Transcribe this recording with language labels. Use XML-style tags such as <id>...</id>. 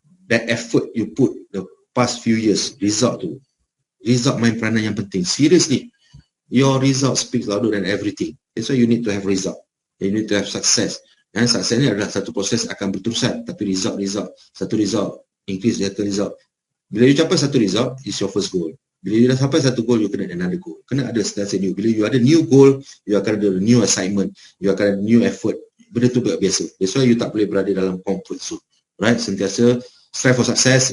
<en>That effort you put the past few years, result</en> <ms>tu. Result main peranan yang penting.</ms> <en>Seriously. Your result speaks louder than everything. That's why you need to have result. You need to have success.</en> <ms>Dan sukses ni adalah satu proses akan berterusan. Tapi</ms> <en>result.</en> <ms>Satu</ms> <en>result. Increase the result.</en> <ms>Bila you capai satu</ms> <en>result, it's your first goal.</en> <ms>Bila you dah sampai satu goal, you kena ada</ms> <en>another goal.</en> <ms>Kena ada sentiasa new. Bila you ada new goal, you akan ada</ms> <en>new assignment.</en> <ms>You akan ada</ms> <en>new effort.</en> <ms>Benda tu biasa.</ms> <en>That's why you</en> <ms>tak boleh berada dalam</ms> <en>comfort zone. Right?</en> <ms>Sentiasa</ms> <en>strive for success.</en>